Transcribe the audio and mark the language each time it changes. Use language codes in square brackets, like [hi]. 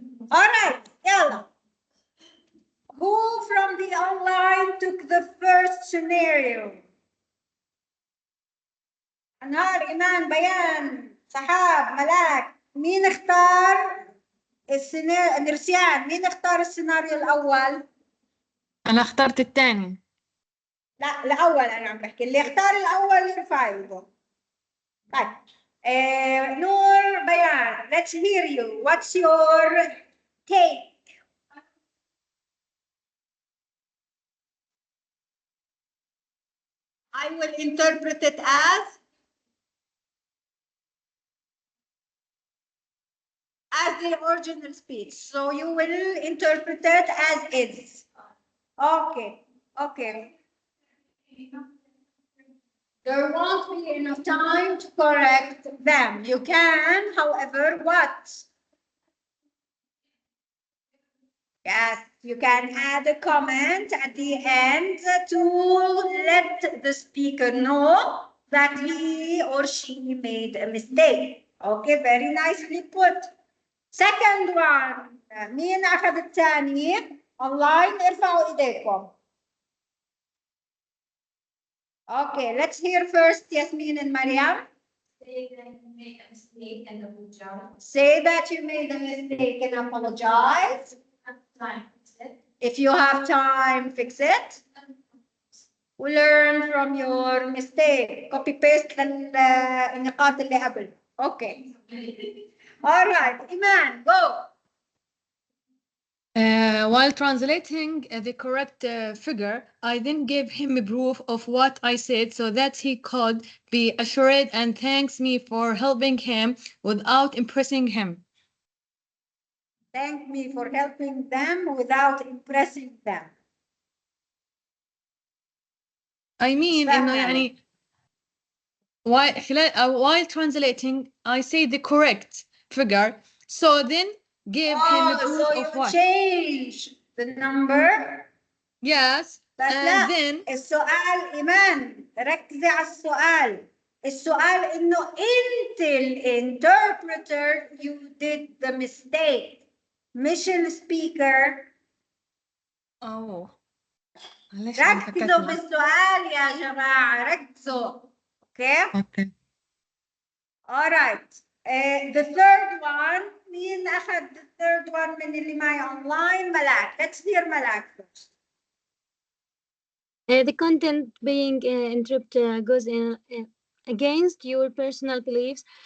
[en] All right, [ar] يلا. [en] Who from the online took the first scenario? [ar] أنهار، إيمان، بيان، سحاب، ملاك. مين اختار السيناريو؟ نرسيان، مين اختار السيناريو الأول؟ أنا اخترت الثاني. لا الأول أنا عم بحكي، اللي اختار الأول يرفع يده. طيب [en] نور بيان, let's hear you. What's your take? I will interpret it as the original speech. So you will interpret it as is. Okay, okay. There won't be enough time to correct them. You can, however, what? Yes, you can add a comment at the end to let the speaker know that he or she made a mistake. Okay, very nicely put. Second one, [ar] مين أخذ الثاني؟ Online ارفعوا إيديكم. [en] Okay, let's hear first Yasmin and Mariam. Say that you made a mistake and apologize. Say that you made a mistake and apologize. If you have time, fix it. Learn from your mistake. Copy paste [ar] النقاط اللي قبل. [en] Okay. All right, Iman, go. While translating the correct figure, I then gave him a proof of what I said so that he could be assured and thanks me for helping him without impressing him. Thank me for helping them without impressing them. I mean, [ar] إنه يعني [en] while translating, I say the correct figure, so then give him a proof so of you what? change the number. Yes, and then [ar] السؤال إيمان ركزي على السؤال. السؤال إنه أنت الانتربريتر [en] you did the mistake. [ar] مش السبيكر. oh ركزوا بالسؤال يا جماعة ركزوا. [en] Okay. All right. The third one [ar] مين أخذ [en] the third one [ar] من اللي معي [en] online؟ ملاك. Let's hear ملاك first. The content being interpreted goes in against your personal beliefs.